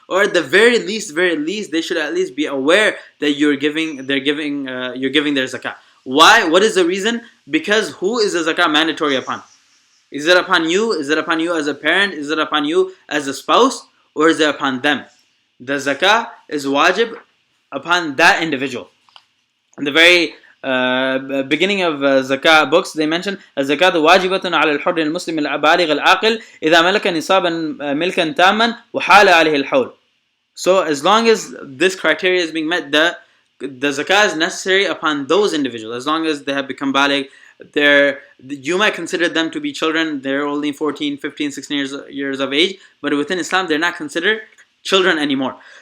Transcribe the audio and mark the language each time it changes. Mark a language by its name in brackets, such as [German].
[English] Or at the very least, they should at least be aware that you're giving their zakah. Why? What is the reason? Because who is the zakah mandatory upon? Is it upon you? Is it upon you as a parent? Is it upon you as a spouse? Or is it upon them? The zakah is wajib upon that individual. In the very beginning of zakah books, they mention [Arabic] الزكاة واجبة على الحر المسلم البالغ العاقل إذا ملك نصابا ملكا تاما وحال عليه الحول. [English] So as long as this criteria is being met, the zakah is necessary upon those individuals. As long as they have become baligh, you might consider them to be children. They're only 14, 15, 16 years of age, but within Islam they're not considered children anymore.